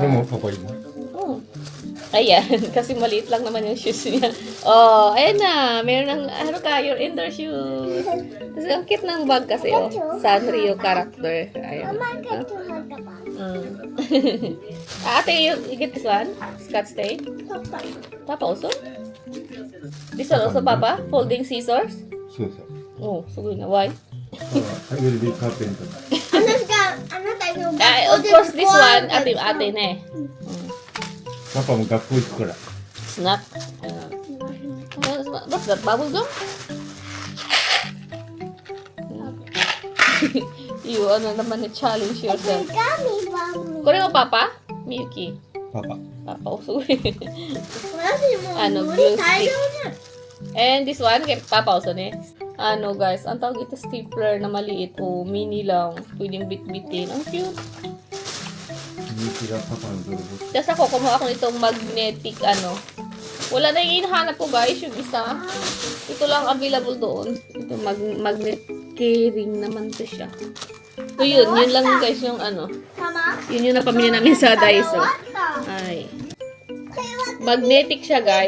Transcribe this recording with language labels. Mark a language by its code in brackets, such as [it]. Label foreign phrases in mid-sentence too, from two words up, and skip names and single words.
[tl] Papa yun. Oh. Ayan, kasi maliit lang naman yung shoes niya. Oh, ayan na. Meron ng, Haruka, [en] your indoor shoes. [tl] Kasi ang cute ng bag kasi, oh. Sanrio character. Ayan. Ate, [en] you get this one? Scotch tape? Papa also? This one also, Papa? Folding scissors? Oh, so good na. Why? I will be carpenter. Of course, this one, [tl] ate na eh. [ja] パパも学校行くから。 [en] Snack. What's that? Bubble gum? You, [tl] naman na-challenge yourself. [ja] これも, Papa? Miyuki. パパ。 [en] Papa, also. Glue stick. And this one, kay Papa also, ne? [tl] Guys, ang tawag ito stapler na maliit. O, mini lang. Pwedeng bit-bitin. Ang cute. [ja] ミキがパパの泥棒。 [tl] Tapos ako, kumuha ako nitong magnetic, Wala na yung hinahanap ko, guys, yung isa. Ito lang available doon. Ito, [en] magnet keyring [tl] naman to siya. So, yun lang, guys, yung Yun yung napamili namin sa Daiso. Ay. Magnetic siya, guys.